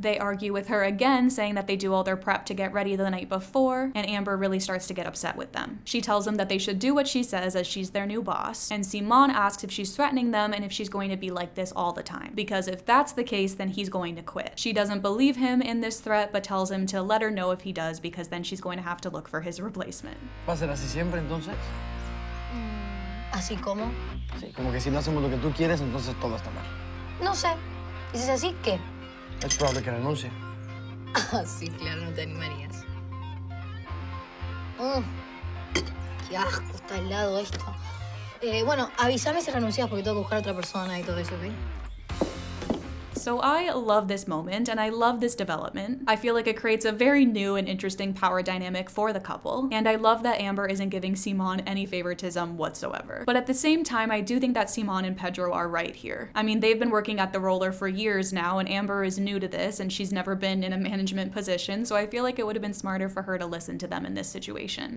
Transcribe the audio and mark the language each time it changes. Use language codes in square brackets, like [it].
[en] They argue with her again, saying that they do all their prep to get ready the night before, and Amber really starts to get upset with them. She tells them that they should do what she says as she's their new boss, and Simón asks if she's threatening them and if she's going to be like this all the time, because if that's the case, then he's going to quit. She doesn't believe him in this threat, but tells him to let her know if he does, because then she's going to have to look for his replacement. [es] ¿Va a ser así siempre entonces? ¿Así como? Sí, como que si no hacemos lo que tú quieres, entonces todo está mal. No sé. ¿Y si es así, qué? Es probable que renuncie. Ah, sí, claro, no te animarías. Qué asco, está helado esto. Bueno, avísame si renuncias porque tengo que buscar a otra persona y todo eso, ¿ok? [en] So I love this moment and I love this development. I feel like it creates a very new and interesting power dynamic for the couple, and I love that Amber isn't giving Simón any favoritism whatsoever. But at the same time, I do think that Simón and Pedro are right here. I mean, they've been working at the roller for years now, and Amber is new to this and she's never been in a management position, so I feel like it would have been smarter for her to listen to them in this situation.